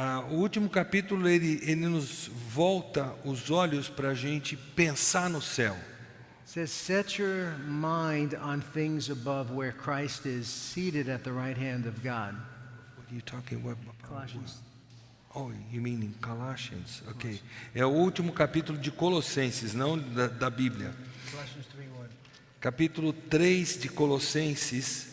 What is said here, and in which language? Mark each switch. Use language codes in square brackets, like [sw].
[pt] O último capítulo ele nos volta os olhos para a gente pensar no céu. [en] It says, set your mind on things above where Christ is seated at the right hand of God. What are you talking about? Colossians. Oh, you mean in Colossians? Okay. [pt] É o último capítulo de Colossenses, não da Bíblia. [en] Colossians 3:1. [pt] Capítulo 3 de Colossenses.